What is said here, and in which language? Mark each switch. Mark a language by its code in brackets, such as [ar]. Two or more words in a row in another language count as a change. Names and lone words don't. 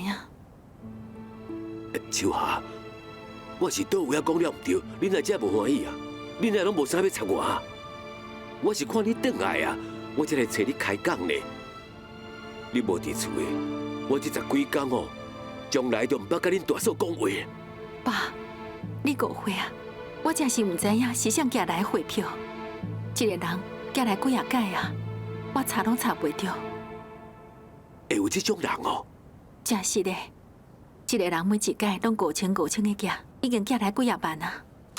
[nan] 唔知影。秋霞，我是倒有遐讲了唔对，恁阿姐无欢喜啊？恁阿拢无啥要插我啊？我是看你转来啊，我才来找你开讲呢。你无伫厝诶，我这10几天哦，从来都唔捌甲恁大嫂讲话。爸，你误会啊！我真是唔知影是谁寄来汇票，一个人寄来几啊届啊，我查拢查袂着。会有这种人哦？真是的，一个人每一届拢5000、5000的寄，已经寄来几啊万啊！